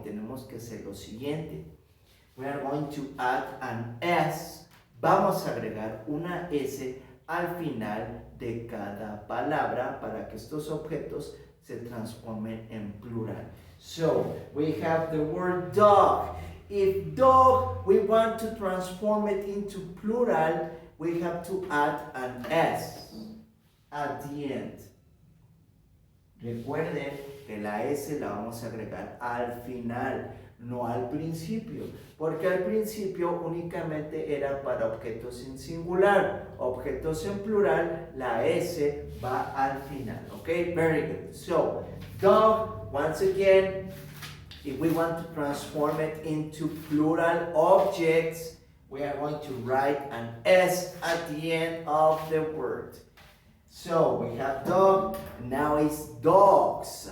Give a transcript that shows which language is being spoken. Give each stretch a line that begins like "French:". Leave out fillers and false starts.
Spanish: Tenemos que hacer lo siguiente.
English: We are going to add an S.
Spanish: Vamos a agregar una S al final de cada palabra para que estos objetos se transformen en plural.
English: So, we have the word dog. If dog, we want to transform it into plural, we have to add an S at the end.
Spanish: Recuerden que la S la vamos a agregar al final, no al principio, porque al principio únicamente era para objetos en singular. Objetos en plural, la S va al final.
English: Okay, very good. So, dog, once again, if we want to transform it into plural objects, we are going to write an S at the end of the word. So, we have dog, now it's dogs.